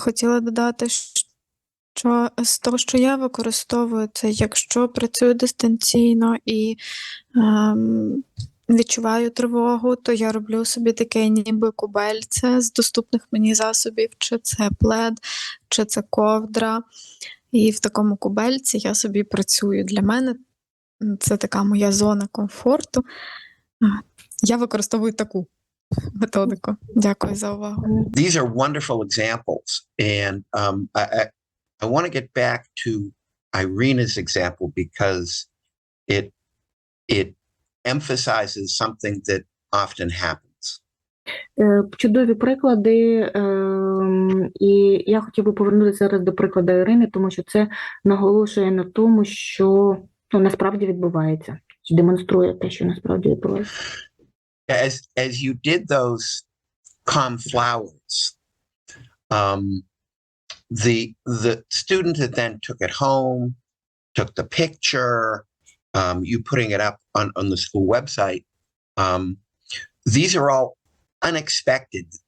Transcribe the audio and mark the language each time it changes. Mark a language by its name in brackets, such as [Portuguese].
[Ukrainian] Хотіла додати, що з того, що я використовую, це якщо працюю дистанційно і відчуваю тривогу, то я роблю собі таке ніби кубельце з доступних мені засобів, чи це плед, чи це ковдра. І в такому кубельці я собі працюю. Для мене це така моя зона комфорту. Я використовую таку методику. Дякую за увагу. [English] These are wonderful examples, and I want to get back to Irina's example because it emphasizes something that often happens. [Ukrainian] Чудові приклади, і я хотів би повернутися зараз до прикладу Ірини, тому що це наголошує на тому, що насправді відбувається, демонструє те, що насправді відбувається. [English] As you did those calm flowers, the student that then took it home, took the picture, you putting it up on the school website, these are all unexpected.